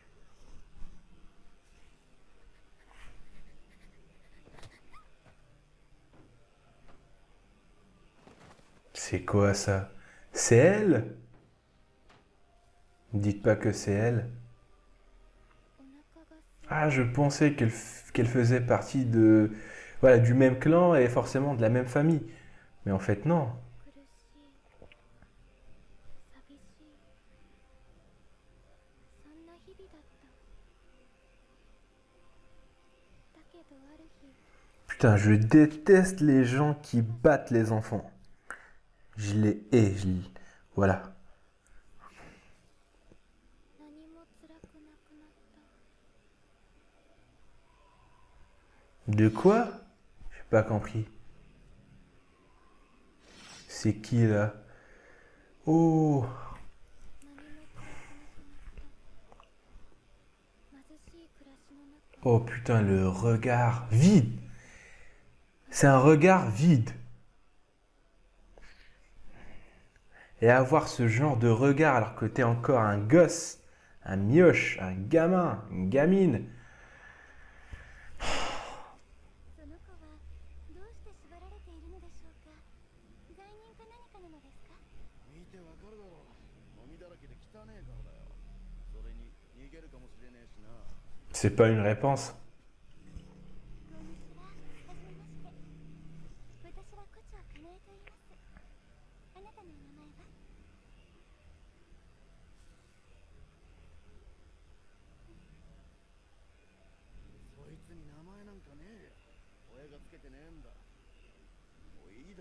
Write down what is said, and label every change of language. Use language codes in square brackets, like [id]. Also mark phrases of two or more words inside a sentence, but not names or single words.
[fr] C'est quoi ça? C'est elle? Ne dites pas que c'est elle. [ja] お腹が [fr] Ah, je pensais qu'elle faisait partie de, voilà, du même clan et forcément de la même famille. Mais en fait, non. [ja] 苦しい、寂しい、そんな日々だった。だけどある日、 [fr] Putain, je déteste les gens qui battent les enfants. Je les hais, voilà. [ja] 何も辛くなくなった。 [fr] De quoi? J'ai pas compris. C'est qui là? Oh, [ja] 何も辛くなくなった。貧しい暮らしの中、 [fr] oh putain, le regard vide. C'est un regard vide. Et avoir ce genre de regard alors que t'es encore un gosse, un mioche, un gamin, une gamine. [ja] その子はどうして縛られているのでしょうか。罪人か何かなのですか。見てわかるだろう。ゴミだらけで汚ねえからだよ。それに逃げるかもしれねえしな。 [fr] C'est pas une réponse. [ja] こんにちは。はじめまして。私は横丁かなえと言います。あなたのお名前は？そいつに名前なんかねえよ。親がつけてねえんだ。もういいだろ。